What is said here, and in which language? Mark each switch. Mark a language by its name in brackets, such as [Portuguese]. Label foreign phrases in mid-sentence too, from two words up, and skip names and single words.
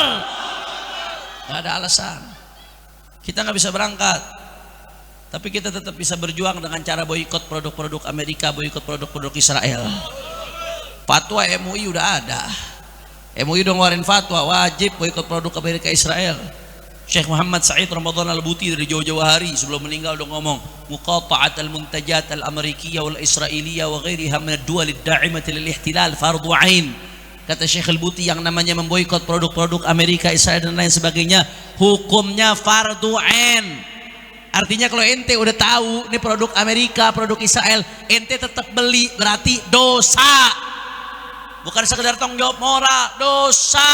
[Indonesian] Gak ada alasan kita nggak bisa berangkat, tapi kita tetap bisa berjuang dengan cara boikot produk-produk Amerika, boikot produk-produk Israel. Fatwa MUI udah ada. MUI udah ngeluarin fatwa wajib boikot produk Amerika Israel. Syekh Muhammad Said Ramadan Al-Buti dari jauh-jauh hari sebelum meninggal udah ngomong, [Arabic] مقاطعة المنتجات الأمريكية والإسرائيلية وغيرها من الدول الداعمة للاحتلال فرض عين. [Indonesian] Kata Syekh Al-Buti, yang namanya memboikot produk-produk Amerika, Israel dan lain sebagainya, hukumnya [Arabic] فرض عين. [Indonesian] Artinya kalau ente udah tahu ini produk Amerika, produk Israel, ente tetap beli, berarti dosa. Bukan sekedar tanggung jawab moral, dosa.